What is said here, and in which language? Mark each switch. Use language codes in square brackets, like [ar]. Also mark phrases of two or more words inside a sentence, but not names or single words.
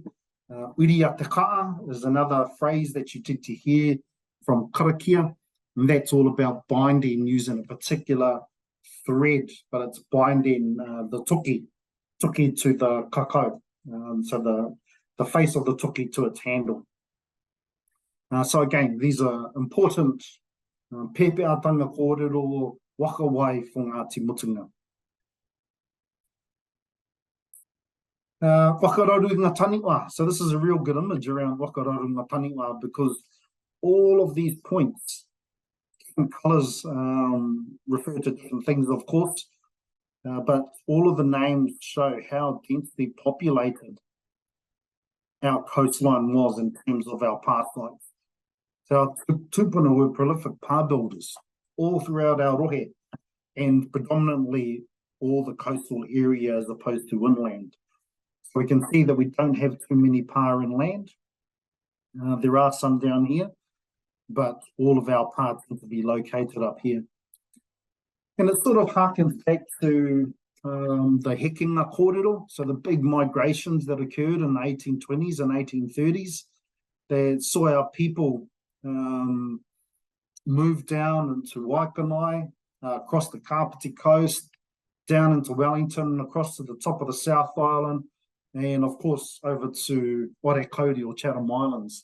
[mi] Uria te kaa [en] is another phrase that you tend to hear from karakia, And that's all about binding using a particular thread, but it's binding the tuki to the kakau, so the face of the tuki to its handle. So again, these are important [mi] pepeatanga kōrero waka wai [en] for Ngāti Mutunga. [mi] Whakararu ngā taniwa. [en] So this is a real good image around [mi] whakararu ngā taniwa, [en] because all of these points, different colours refer to different things, of course, but all of the names show how densely populated our coastline was in terms of our pathways. So our tupuna were prolific pā builders all throughout our rohe, and predominantly all the coastal area as opposed to inland. So we can see that we don't have too many pā inland. There are some down here, but all of our pā tend to be located up here. And it sort of harkens back to the [mi] hekinga kōrero, [en] so the big migrations that occurred in the 1820s and 1830s that saw our people move down into Waikanai, across the Kapiti coast, down into Wellington, across to the top of the South Island, and of course over to Orekauti or Chatham Islands.